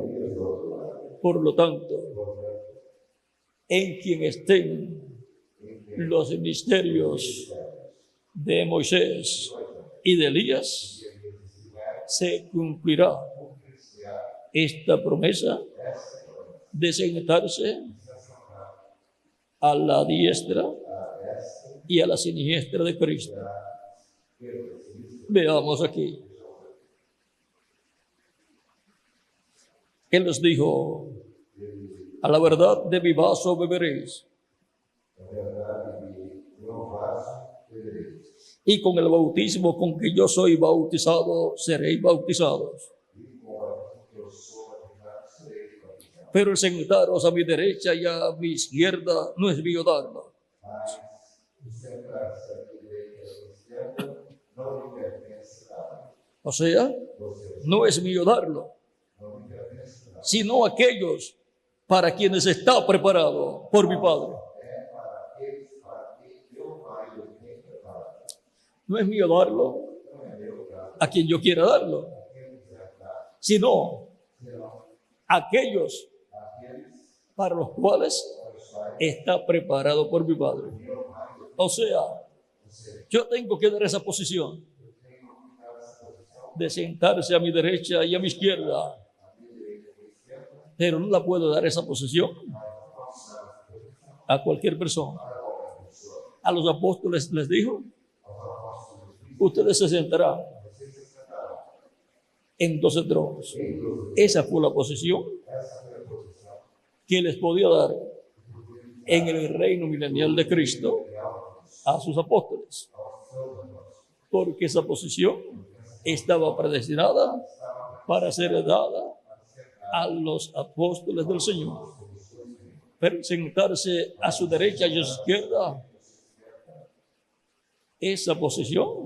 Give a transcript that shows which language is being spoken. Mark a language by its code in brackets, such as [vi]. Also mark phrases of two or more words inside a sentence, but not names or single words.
[es] Por lo tanto, en quien estén los ministerios de Moisés y de Elías, se cumplirá esta promesa de sentarse a la diestra y a la siniestra de Cristo. Veamos aquí Él les dijo, a la verdad de mi vaso beberéis, [pt] Na verdade, de meu vaso bebereis, [es] y con el bautismo con que yo soy bautizado, seréis bautizados. [pt] e com a que eu sou batizado, sereis batizados. [es] Pero el sentaros a mi derecha y a mi izquierda no es mío darlo, [pt] Mas o sentar-se à direita e à esquerda não lhe pertence nada. [es] o sea, [pt] Ou seja, [es] no es mío darlo, [pt] não lhe pertence nada. [es] sino aquellos para quienes está preparado por mi Padre. [pt] É para aqueles para quem meu Pai o tem preparado. [es] No es mío darlo [pt] Não é meu dar, [es] a quien yo quiera darlo, [pt] quem quiser dar, [es] sino [pt] senão [es] aquellos [pt] aqueles [es] para los cuales [pt] para os quais [es] está preparado por mi Padre. [pt] meu Pai o tem. [es] O sea, [pt] Ou seja, [es] yo tengo que dar esa posición [pt] eu tenho que dar essa posição [es] de sentarse a mi derecha y a mi izquierda, [pt] à minha direita e à esquerda, [es] pero no la puedo dar esa posición [pt] mas não posso dar essa posição [es] a cualquier persona. [pt] para qualquer pessoa. [es] A los apóstoles les dijo, [pt] Aos apóstolos de Cristo, [es] ustedes se sentarán [pt] vocês se sentarão [es] en 12 tronos. [pt] em 12. [es] Esa fue la posición [pt] Essa foi a posição [es] que les podía dar en el reino milenial de Cristo [pt] real [es] a sus apóstoles, [pt] aos seus apóstolos. [es] porque esa posición estaba predestinada para ser dada a los apóstoles del Señor. Pero sentarse a su derecha y a su izquierda, esa posición,